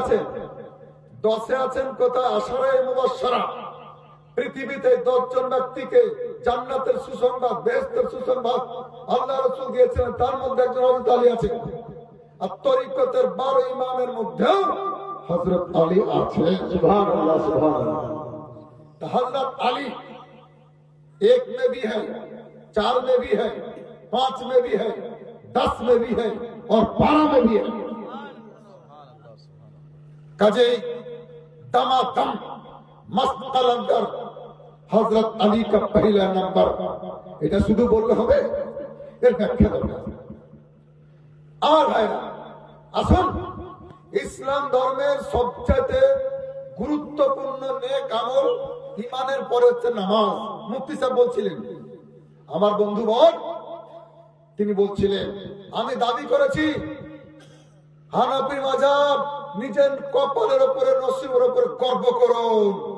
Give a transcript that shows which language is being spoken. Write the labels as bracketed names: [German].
[Bangla] আছেন 10এ আছেন কোথা আশারায়ে মুবাশশারা। পৃথিবীতে 10 জন ব্যক্তিকে জান্নাতের সুসংবাদ, বেহেশতের সুসংবাদ আল্লাহ রাসূল দিয়েছিলেন, তার মধ্যে একজন হযরত আলী আছেন। আর তরিকতের 12 ইমামের মধ্যে হযরত আলী আছেন। সুবহানাল্লাহ, সুবহানাল্লাহ। [Hindi] हजरत अली 1 में भी है, 4 में भी है, 5 में भी है, 10 में भी है और 12 में भी है। कजे दमादम मस्त कलंदर हजरत अली का पहला नंबर। [Bangla] এটা শুধু বললে হবে, এর ব্যাখ্যা দরকার। আমার ভাইরা আসুন, ইসলাম ধর্মের সবচেয়ে গুরুত্বপূর্ণ নেক আমল ইমানের পরে হচ্ছে নামাজ। মুফতি সাহেব বলছিলেন, আমার বন্ধু বল, তিনি বলছিলেন আমি দাবি করেছি হানাফি মাযহাব নিজের কপালের উপরে, নসিবের উপরে গর্ব করুন।